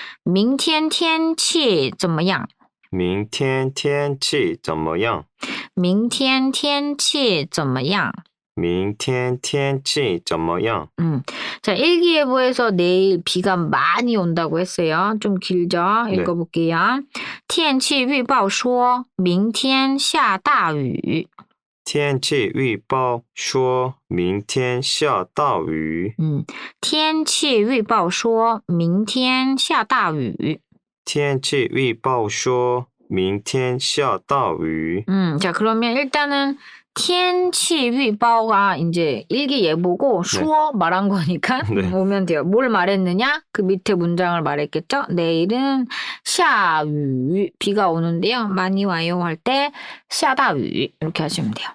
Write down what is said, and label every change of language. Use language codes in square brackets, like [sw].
[zh] 明天天气怎么样? 明天天气怎么样明天天气怎么样? 明天天气怎么样 [ko] 자, 일기예보에서 내일 비가 많이 온다고 했어요. 좀 길죠? 네. 읽어볼게요. [zh] 天气预报说明天下大雨. 天气预报说明天下大雨天气预报说明天下大雨. 天气预报说明天下大雨 [ko] 자, 그러면 일단은 天气预报가 이제 일기예보고 수어 말한 거니까 네. 오면 돼요. 뭘 말했느냐? 그 밑에 문장을 말했겠죠? 내일은 下雨 비가 오는데요. 많이 와요 할 때 下大雨 이렇게 하시면 돼요.